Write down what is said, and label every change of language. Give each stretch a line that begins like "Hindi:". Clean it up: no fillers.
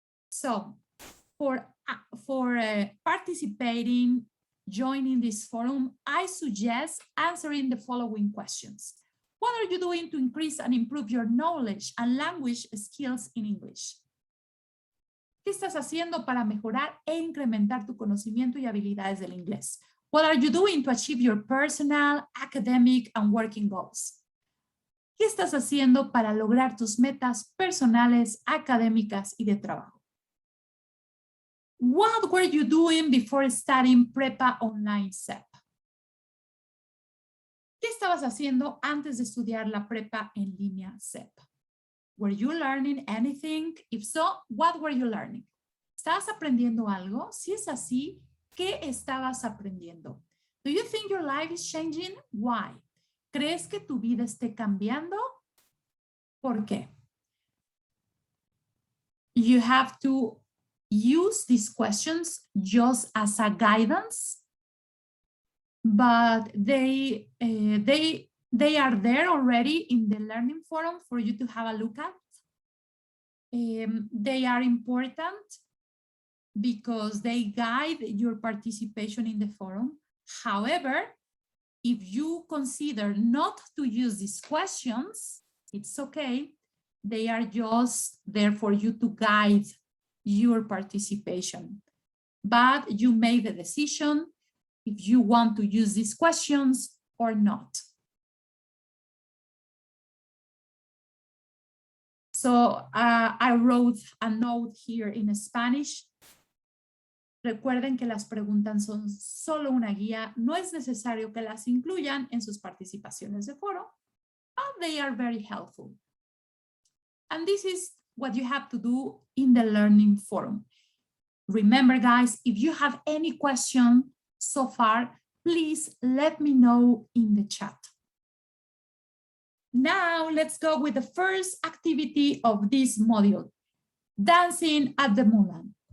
English: So for participating, joining this forum, I suggest answering the following questions. What are you doing to increase and improve your knowledge and language skills in English?
Spanish: ¿Qué estás haciendo para mejorar e incrementar tu conocimiento y habilidades del inglés?
English: What are you doing to achieve your personal, academic, and working goals?
Spanish: ¿Qué estás haciendo para lograr tus metas personales, académicas y de trabajo?
English: What were you doing before studying Prepa Online SEP?
Spanish: ¿Qué estabas haciendo antes de estudiar la Prepa en línea SEP?
English: Were you learning anything? If so, what were you learning?
Spanish: ¿Estabas aprendiendo algo? Si es así, ¿qué estabas aprendiendo?
English: Do you think your life is changing? Why?
Spanish: ¿Crees que tu vida esté cambiando? ¿Por qué?
English: You have to use these questions just as a guidance, but they are there already in the learning forum for you to have a look at. They are important because they guide your participation in the forum. However, if you consider not to use these questions, it's okay. They are just there for you to guide your participation. But you make the decision if you want to use these questions or not. So I wrote a note here in Spanish.
Spanish: Recuerden que las preguntas son solo una guía. No es necesario que las incluyan en sus participaciones de foro,
English: but they are very helpful. And this is what you have to do in the learning forum. Remember, guys, if you have any question so far, please let me know in the chat. Now, let's go with the first activity of this module, dancing at the moonlight.